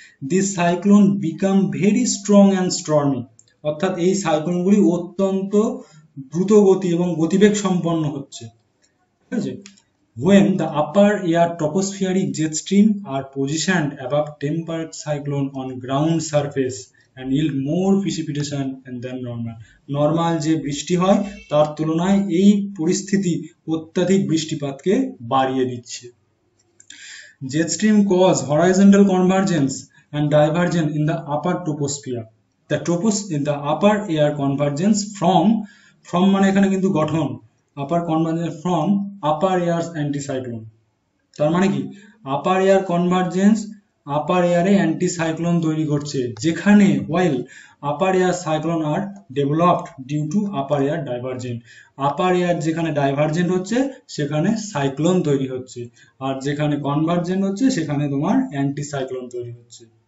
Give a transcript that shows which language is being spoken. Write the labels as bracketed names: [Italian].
[English] this cyclone become very strong and stormy, [Bangla] অর্থাৎ এই সাইক্লোনগুলি অত্যন্ত দ্রুত গতি এবং গতিবেগ সম্পন্ন হচ্ছে, ঠিক আছে। [English] When the upper air tropospheric jet stream are positioned above temperate cyclone on ground surface and yield more precipitation than normal. [Bangla] Normal যে বৃষ্টি হয় তার তুলনায় এই পরিস্থিতি অত্যাধিক বৃষ্টিপাতকে বাড়িয়ে দিচ্ছে। [English] Jet stream cause horizontal convergence and divergence in the upper troposphere. In the upper air convergence from [Bangla] মানে এখানে কিন্তু গঠন, [English] upper convergence from upper air anticyclone, [Bangla] তার মানে কি আপার এয়ার কনভার্জেন্স আপার এয়ারে অ্যান্টিসাইক্লোন তৈরি করছে, যেখানে while [English] upper air cyclone are developed due to upper air divergent, [Bangla] upper air যেখানে ডাইভার্জেন্ট হচ্ছে সেখানে সাইক্লোন তৈরি হচ্ছে, আর যেখানে কনভার্জেন্ট হচ্ছে সেখানে তোমার অ্যান্টিসাইক্লোন তৈরি হচ্ছে।